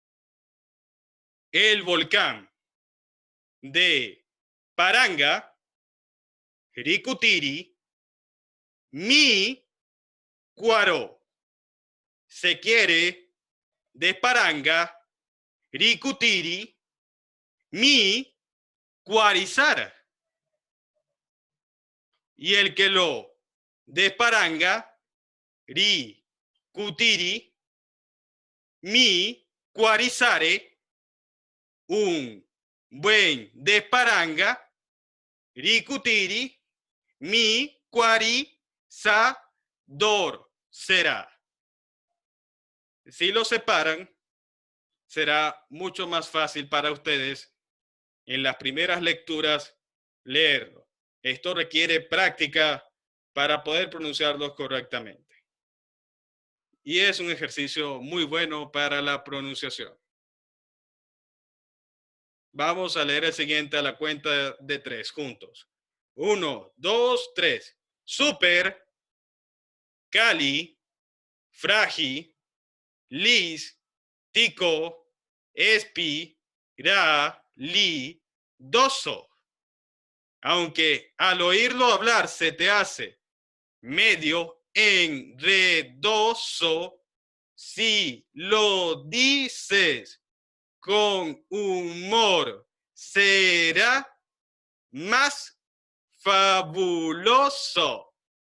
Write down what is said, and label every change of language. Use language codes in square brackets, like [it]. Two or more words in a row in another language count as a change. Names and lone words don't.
[es] El volcán de Paranga, Ricutiri, mi cuaro. Se quiere de Paranga, Ricutiri, mi cuarizar. Y el que lo desparanga, Ricutiri, mi cuarizare, un buen desparanga, Ricutiri, mi cuarizador será. Si lo separan, será mucho más fácil para ustedes en las primeras lecturas leerlo. Esto requiere práctica para poder pronunciarlos correctamente. Y es un ejercicio muy bueno para la pronunciación. Vamos a leer el siguiente a la cuenta de 3 juntos. 1, 2, 3. Super, cali, fragi, lis, tico, espi, ra, li, doso. Aunque al oírlo hablar se te hace medio enredoso, si lo dices con humor, será más fabuloso.